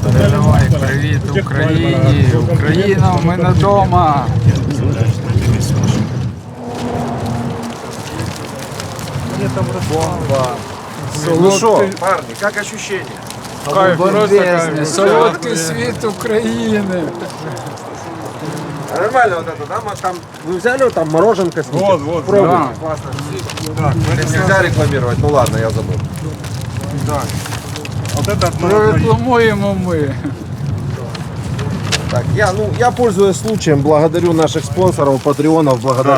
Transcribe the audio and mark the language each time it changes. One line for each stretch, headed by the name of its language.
Ukrainian: Давай, привіт Україні! Україна, ми на дома! Бомба.
Russian: Ну что, парни, как ощущения?
Ukrainian: Бомбезний, солодкий світ України!
Russian: Нормально вот это, да? Там, вы взяли вот там мороженка с Вот, пробуйте. да. Классно. Так, Нельзя рекламировать, ну ладно, я забыл. так. Вот это от
Ukrainian: Прорекламуємо ми.
Russian: Так, я пользуясь случаем, благодарю наших спонсоров, патреонов, благодаря